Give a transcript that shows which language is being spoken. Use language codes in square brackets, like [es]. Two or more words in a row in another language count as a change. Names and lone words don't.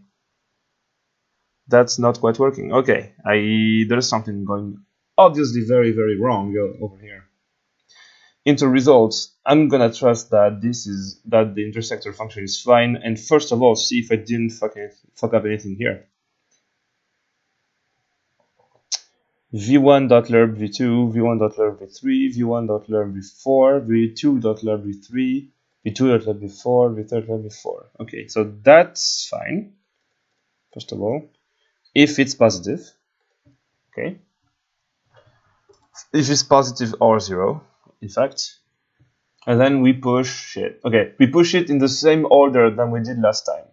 [en] That's not quite working. Okay, there's something going obviously very, very wrong over here. Into results, I'm gonna trust that the intersector function is fine, and first of all, see if I didn't fuck up anything here. v1.lerb v2, v1.lerb v3, v1.lerb v4, v2.lerb v3, v2.lerb v4, v3.lerb v4. Okay, so that's fine. First of all, if it's positive, okay. If it's positive or 0, in fact. And then we push it. Okay, we push it in the same order than we did last time.